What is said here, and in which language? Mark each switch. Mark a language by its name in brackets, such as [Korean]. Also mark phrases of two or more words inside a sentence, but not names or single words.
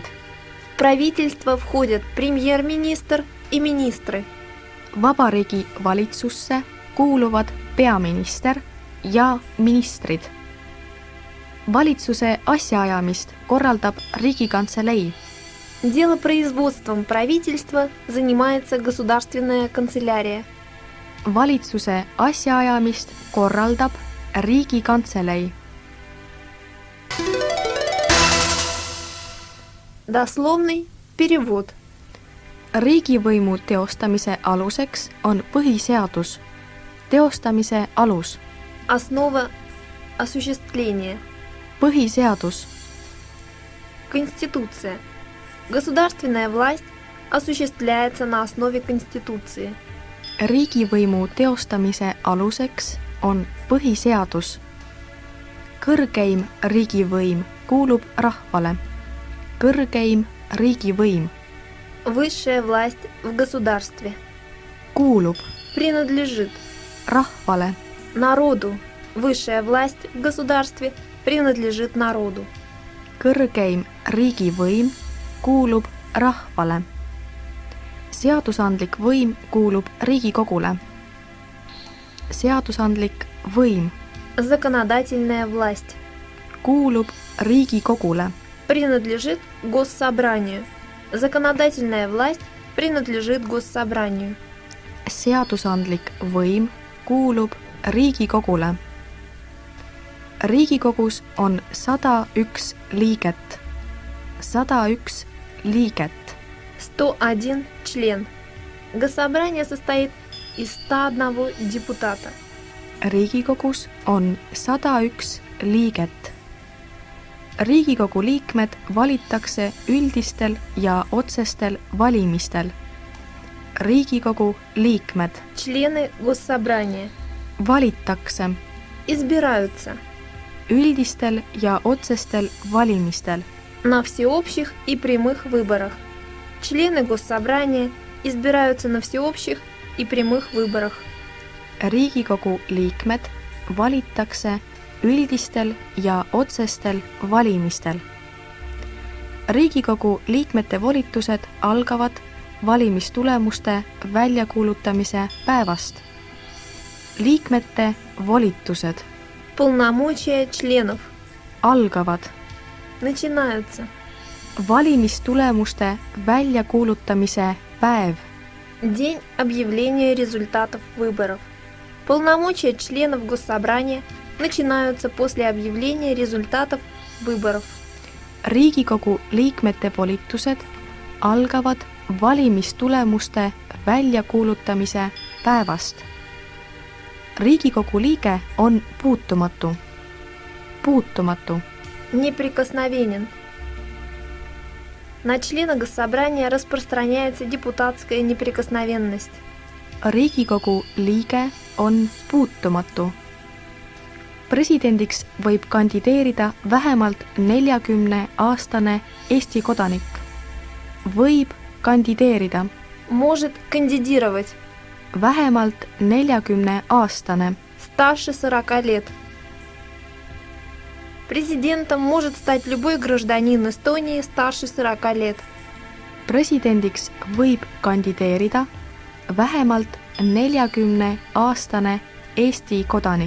[Russian] В правительство входят премьер-министр и министры. [Estonian] Vabariigi valitsusse kuuluvad peaminister ja ministrid. Valitsuse asjaajamist korraldab Riigikantselei. [Russian] Делопроизводством правительства занимается государственная канцелярия. [Estonian] Valitsuse asjaajamist korraldab Riigikantselei. [Russian] Дословный перевод. [Estonian] Riigivõimu teostamise aluseks on põhiseadus. Teostamise alus. [Russian] Основа осуществления. [Estonian] Põhiseadus. [Russian] Конституция. Государственная власть осуществляется на основе Конституции. [Estonian] Riigivõimu teostamise aluseks on põhiseadus. Kõrgeim riigivõim kuulub rahvale. Kõrgeim riigivõim [Russian] Высшая власть в государстве. [Estonian] kuulub [Russian] Принадлежит [Estonian] rahvale. [Russian] народу. Высшая власть в государстве принадлежит народу. [Estonian] Kõrgeim riigivõim kuulub rahvale. Seadusandlik võim kuulub Riigikogule. Seadusandlik võim [Russian] Законодательная власть [Estonian] kuulub Riigikogule. [Russian] принадлежит Госсобранию. Законодательная власть принадлежит Госсобранию. [Estonian] Seadusandlik võim kuulub Riigikogule. Riigikogus on 101 liiget. 101 liiget. [Russian] 101 член. Госсобрание состоит из 101 депутата. [Estonian] Riigikogus on 101 liiget. Riigikogu liikmed valitakse üldistel ja otsestel valimistel. Riigikogu liikmed [Russian] Члены Госсобрания [Estonian] valitakse [Russian] избираются [Estonian] üldistel ja otsestel valimistel. [Russian] на всеобщих и прямых выборах. Члены Госсобрания избираются на всеобщих и прямых выборах. [Estonian] Riigikogu liikmed valitakse üldistel ja otsestel valimistel. Riigikogu liikmete volitused algavad valimistulemuste väljakuulutamise päevast. Liikmete volitused [Russian] Полномочия членов [Estonian] algavad [Russian] начинаются [Estonian] valimistulemuste väljakuulutamise päev. [Russian] день объявления результатов выборов. Полномочия членов Госсобрания начинаются после объявления результатов выборов. [Estonian] Riigikogu liikmete volitused algavad valimistulemuste väljakuulutamise päevast. Riigikogu liige on puutumatu. Puutumatu. [Russian] Неприкосновенен. На члена Госсобрания распространяется депутатская неприкосновенность. [Estonian] Riigikogu liige on puutumatu. Presidendiks võib kandideerida vähemalt 40-aastane Eesti kodanik. Võib kandideerida [Russian] Может кандидировать [Estonian] vähemalt 40-aastane. [Russian] старше 40 лет. Президентом может стать любой гражданин Эстонии старше 40 лет. [Estonian] Presidendiks võib kandideerida vähemalt 40-aastane Eesti kodanik.